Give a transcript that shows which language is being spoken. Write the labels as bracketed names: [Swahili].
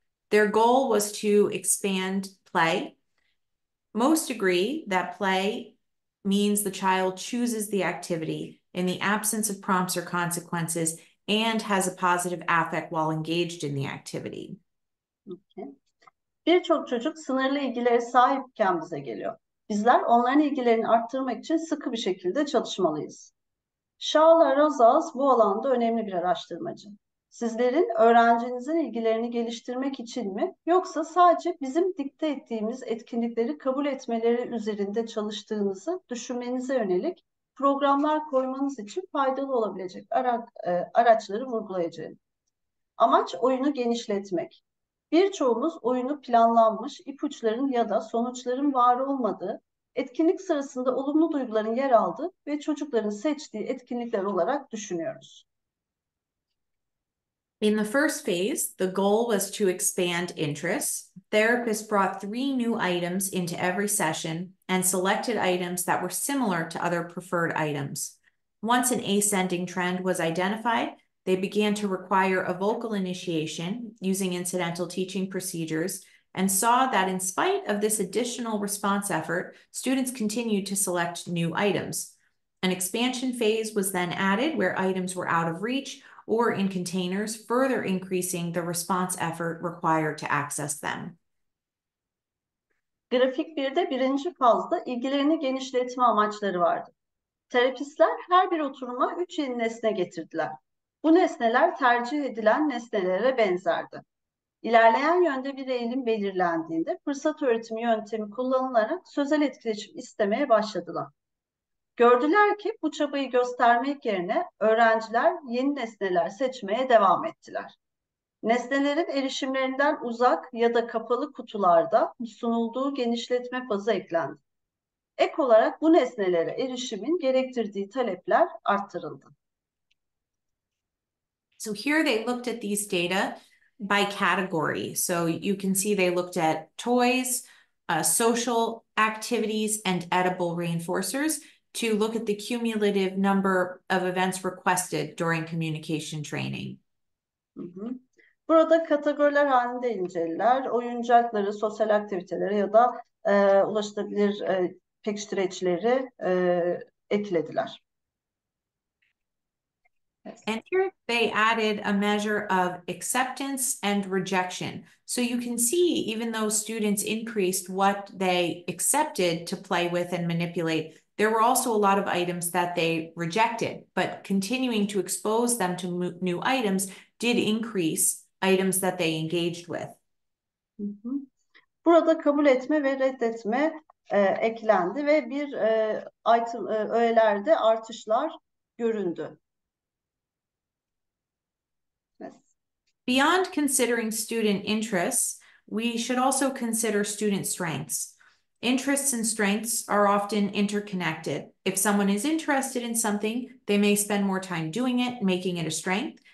[English] Their goal was to expand play. Most agree that play means the child chooses the activity in the absence of prompts or consequences and has a positive affect while engaged in the activity. Okay. [Turkish] Birçok çocuk sınırlı ilgilere sahipken bize geliyor. Bizler onların ilgilerini arttırmak için sıkı bir şekilde çalışmalıyız. Shala Rosales bu alanda önemli bir araştırmacı. Sizlerin öğrencinizin ilgilerini geliştirmek için mi, yoksa sadece bizim dikte ettiğimiz etkinlikleri kabul etmeleri üzerinde çalıştığınızı düşünmenize yönelik programlar koymanız için faydalı olabilecek araçları vurgulayacağım. Amaç oyunu genişletmek. Birçoğumuz oyunu planlanmış, ipuçların ya da sonuçların var olmadığı, etkinlik sırasında olumlu duyguların yer aldığı ve çocukların seçtiği etkinlikler olarak düşünüyoruz. [English] In the first phase, the goal was to expand interests. Therapists brought 3 new items into every session and selected items that were similar to other preferred items. Once an ascending trend was identified, they began to require a vocal initiation using incidental teaching procedures and saw that in spite of this additional response effort, students continued to select new items. An expansion phase was then added where items were out of reach or in containers, further increasing the response effort required to access them. [Turkish] Grafik 1'de birinci fazda ilgilerini genişletme amaçları vardı. Terapistler her bir oturuma 3 yeni nesne getirdiler. Bu nesneler tercih edilen nesnelere benzerdi. İlerleyen yönde bir eğilim belirlendiğinde fırsat öğretimi yöntemi kullanılarak sözel etkileşim istemeye başladılar. Gördüler ki bu çabayı göstermek yerine öğrenciler yeni nesneler seçmeye devam ettiler. Nesnelerin erişimlerinden uzak ya da kapalı kutularda sunulduğu genişletme fazı eklendi. Ek olarak bu nesnelere erişimin gerektirdiği talepler arttırıldı. [English] So here they looked at these data by category. So you can see they looked at toys, social activities, and edible reinforcers to look at the cumulative number of events requested during communication training. [Turkish] Burada kategoriler halinde incelediler. Oyuncakları, sosyal aktiviteleri ya da ulaşılabilir pekiştireçleri eklediler. [English] And here they added a measure of acceptance and rejection. So you can see, even though students increased what they accepted to play with and manipulate, there were also a lot of items that they rejected, but continuing to expose them to new items did increase items that they engaged with. [Turkish] Burada kabul etme ve reddetme eklendi ve bir öğelerde artışlar göründü. [English] Beyond considering student interests, we should also consider student strengths. Interests and strengths are often interconnected. If someone is interested in something, they may spend more time doing it, making it a strength.